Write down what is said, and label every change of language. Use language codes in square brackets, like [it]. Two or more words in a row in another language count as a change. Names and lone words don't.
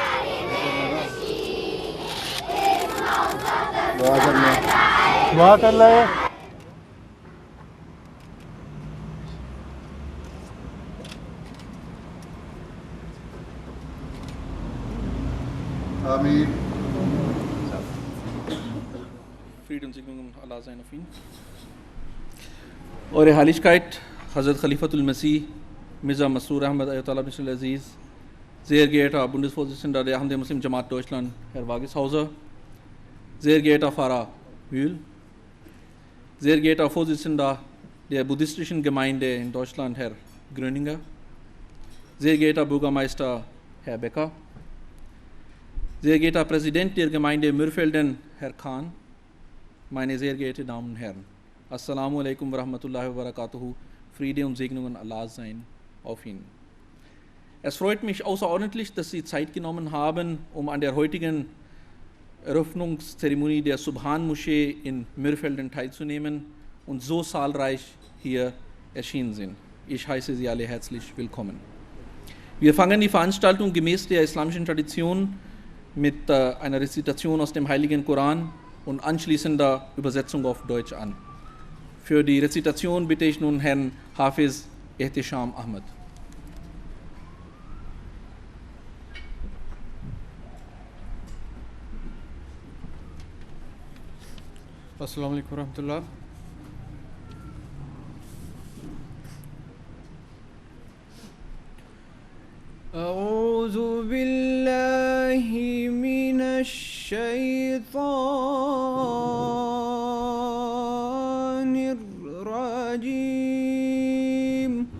[ur] دعا کر لے. आमीन। [de] Frieden und Segnungen Allah sein auf ihn. Eure Heiligkeit, Hazrat Khalifatul Masih, Mirza Masroor Ahmad [ar] آية الله بسمل عزيز, [de] sehr geehrter Bundesvorsitzender der Ahmadiyya Muslim Jamaat Deutschland, Herr Wageshauser, sehr geehrter Pfarrer Mühl, sehr geehrter Vorsitzender der buddhistischen Gemeinde in Deutschland, Herr Gröninger, sehr geehrter Bürgermeister Herr Becker, sehr geehrter Präsident der Gemeinde Mürfelden, Herr Kahn, meine sehr geehrten Damen und Herren, [ar] السلام عليكم ورحمة الله وبركاته, [de] Friede und Segnungen Allahs seien auf Ihnen. Es freut mich außerordentlich, dass Sie Zeit genommen haben, um an der heutigen Eröffnungszeremonie der Subhan-Moschee in Mürfelden teilzunehmen und so zahlreich hier erschienen sind. Ich heiße Sie alle herzlich willkommen. Wir fangen die Veranstaltung gemäß der islamischen Tradition mit einer Rezitation aus dem Heiligen Koran und anschließender Übersetzung auf Deutsch an. Für die Rezitation bitte ich nun Herrn Hafiz Ehtisham Ahmad. [ar] السلام عليكم ورحمة الله. أعوذ بالله من الشيطان الرجيم.